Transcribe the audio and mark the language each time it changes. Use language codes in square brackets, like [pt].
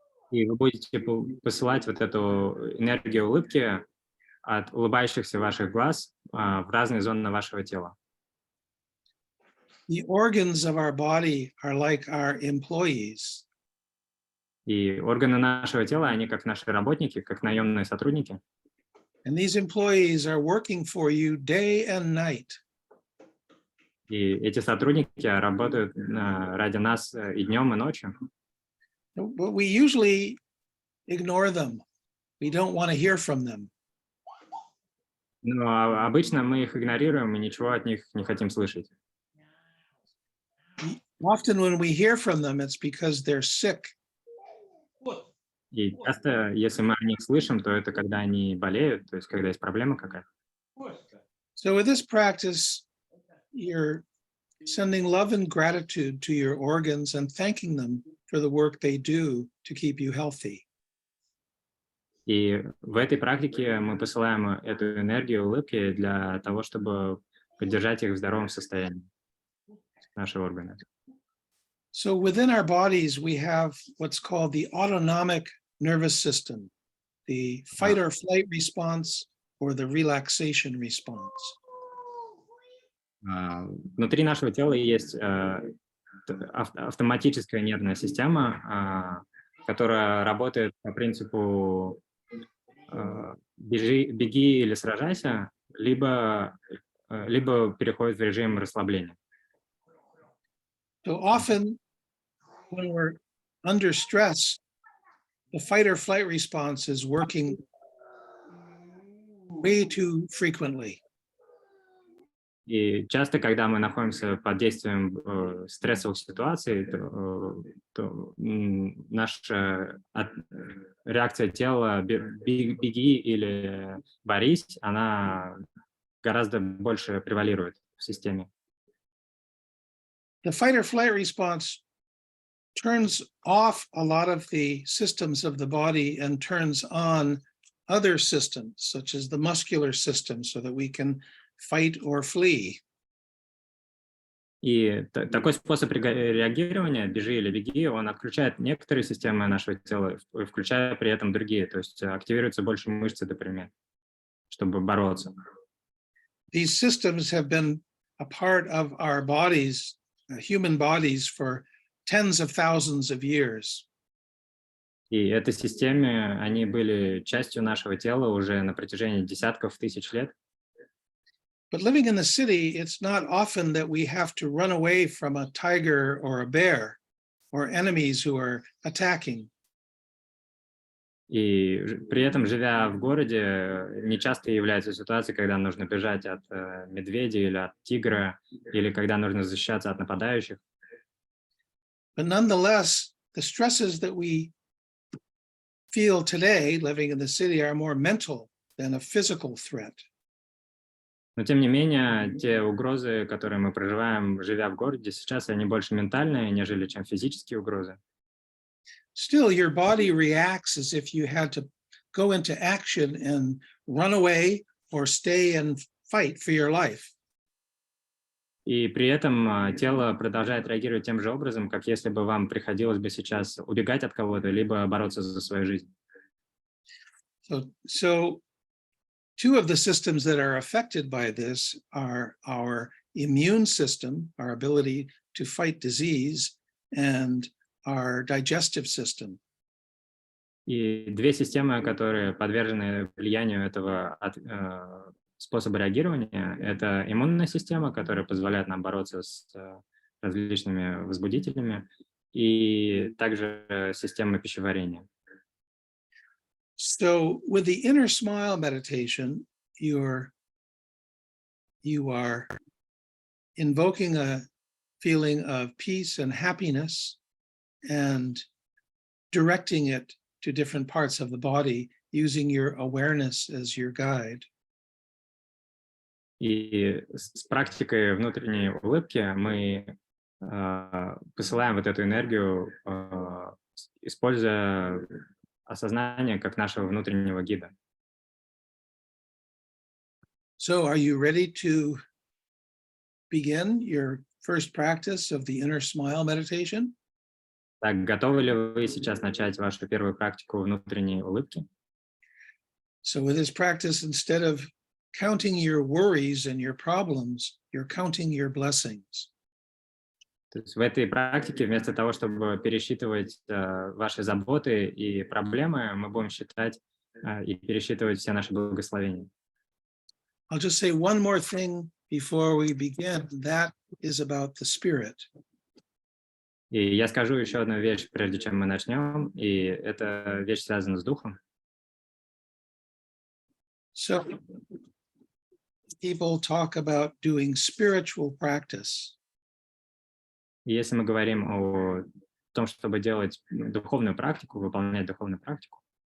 [ru] и вы будете посылать вот эту энергию улыбки от улыбающихся ваших глаз в разные зоны вашего тела. [en] The organs of our body are like our employees. [ru] И органы нашего тела, они как наши работники, как наемные сотрудники. [en] And these employees are working for you day and night. [ru] И эти сотрудники работают ради нас и днем, и ночью. [en] But we usually ignore them. We don't want to hear from them. [ru] Но обычно мы их игнорируем и ничего от них не хотим слышать. [en] Often when we hear from them, it's because they're sick. [ru] И часто, если мы о них слышим, то это когда они болеют, то есть когда есть проблема какая-то. [en] So with this practice, you're sending love and gratitude to your organs and thanking them for the work they do to keep you healthy. [ru] И в этой практике мы посылаем эту энергию улыбки для того, чтобы поддержать их в здоровом состоянии, наши органы. [en] So within our bodies, we have what's called the autonomic nervous system, the fight or flight response or the relaxation response. [ru] Внутри нашего тела есть автоматическая нервная система, которая работает по принципу беги или сражайся, либо переходит в режим расслабления. [en] So often when we're under stress, the fight or flight response is working way too frequently. [ru] И часто, когда мы находимся под действием стрессовых ситуаций, то наша реакция тела «беги» или «борись», она гораздо больше превалирует в системе. [en] The fight or flight response turns off a lot of the systems of the body and turns on other systems, such as the muscular system, so that we can fight or flee. [ru] И такой способ реагирования, бежи или беги, он отключает некоторые системы нашего тела, включая при этом другие. То есть активируются больше мышцы, например, чтобы бороться. [en] These systems have been a part of our bodies, human bodies, for tens of thousands of years. [ru] И этой системе они были частью нашего тела уже на протяжении десятков тысяч лет. [en] But living in the city, it's not often that we have to run away from a tiger or a bear or enemies who are attacking. [ru] И при этом, живя в городе, нечасто является ситуацией, когда нужно бежать от медведя или от тигра, или когда нужно защищаться от нападающих. [en] But nonetheless, the stresses that we feel today, living in the city, are more mental than a physical threat. [ru] Но, тем не менее, те угрозы, которые мы проживаем, живя в городе, сейчас они больше ментальные, нежели чем физические угрозы. [en] Still, your body reacts as if you had to go into action and run away or stay and fight for your life. [ru] И при этом тело продолжает реагировать тем же образом, как если бы вам приходилось бы сейчас убегать от кого-то, либо бороться за свою жизнь. [en] So two of the systems that are affected by this are our immune system, our ability to fight disease and our digestive system. [ru] И две системы, которые подвержены влиянию этого способа реагирования, это иммунная система, которая позволяет нам бороться с различными возбудителями, и также система пищеварения. [en] So with the inner smile meditation, you are invoking a feeling of peace and happiness and directing it to different parts of the body using your awareness as your guide. [ru] И с практикой внутренней улыбки мы посылаем вот эту энергию, используя осознание как нашего внутреннего гида. [en] So are you ready to begin your first practice of the inner smile meditation? [ru] Так, готовы ли вы сейчас начать вашу первую практику внутренней улыбки? [en] So with this practice, instead of counting your worries and your problems, you're counting your blessings. [ru] То есть в этой практике вместо того, чтобы пересчитывать ваши заботы и проблемы, мы будем считать и пересчитывать все наши благословения. [en] I'll just say one more thing before we begin. That is about the spirit. [ru] И я скажу еще одну вещь, прежде чем мы начнем, и эта вещь связана с духом. [en] So people talk about doing spiritual practice. [ru] И если мы говорим о том, чтобы делать духовную практику, выполнять духовную практику,